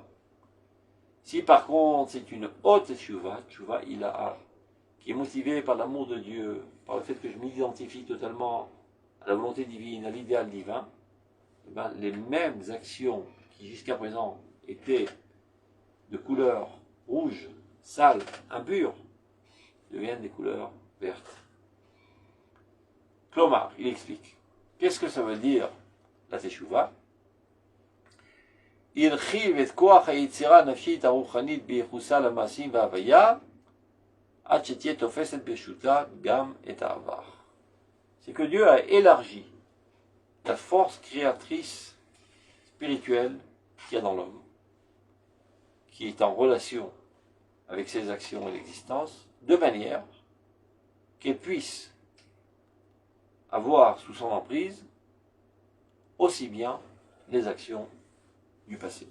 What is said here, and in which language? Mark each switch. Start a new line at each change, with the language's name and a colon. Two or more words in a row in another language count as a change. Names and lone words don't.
French: Si par contre c'est une haute
Hebrew: תשובה, עילאה,
French: qui est motivée par l'amour de Dieu, par le fait que je m'identifie totalement à la volonté divine, à l'idéal divin, eh ben, les mêmes actions qui jusqu'à présent étaient de couleur rouge, sale, impure, deviennent des couleurs vertes. Klomar, il explique. Qu'est-ce que ça veut dire la teshuva?
Hebrew: הרחיב את כוח היצירה הנפשית הרוחנית בייחוסה למעשים וההוויה, עד שתהיה תופסת ברשותה גם את העבר.
French: C'est que Dieu a élargi la force créatrice spirituelle qu'il y a dans l'homme, qui est en relation avec ses actions et l'existence, de manière qu'elle puisse avoir sous son emprise aussi bien les actions du passé.